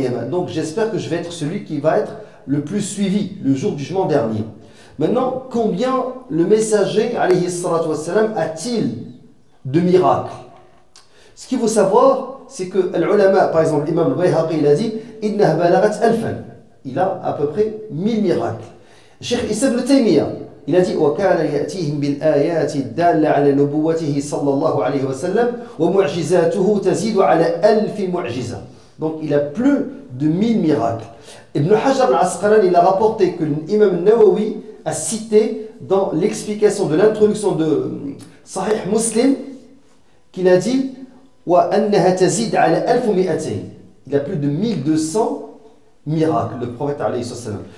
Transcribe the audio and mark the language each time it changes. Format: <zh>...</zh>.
<fr>Donc j'espère que je vais être celui qui va être le plus suivi le jour du jugement dernier. Maintenant, combien le messager alayhi salatu wassalam a-t-il de miracles? Ce qu'il faut savoir, c'est que l'ulama, par exemple l'imam al-Bayhaqi, il a dit</fr> <ar>innaha balagat alfan.</ar> <fr>Il a à peu près 1000 miracles. Cheikh Issa ibn Taymiyyah, il a dit</fr> <ar>وَكَانَ يَأْتِيهِمْ بِالْآيَاتِ الدَّالَّةِ عَلَى نُبُوَّتِهِ صلى الله عليه وسلم وَمُعْجِزَاتُهُ تَزِيدُ على 1000 معجزة.</ar> <fr>Donc il a plus de 1000 miracles. Ibn Hajar al-Asqalani, il a rapporté que l'imam Nawawi a cité dans l'explication de l'introduction de Sahih Muslim qu'il a dit</fr> <ar>وَأَنَّهَا تَزِيدُ على 1200.</ar> <fr>Il a plus de 1200 miracles, le prophète alayhi salam.</fr>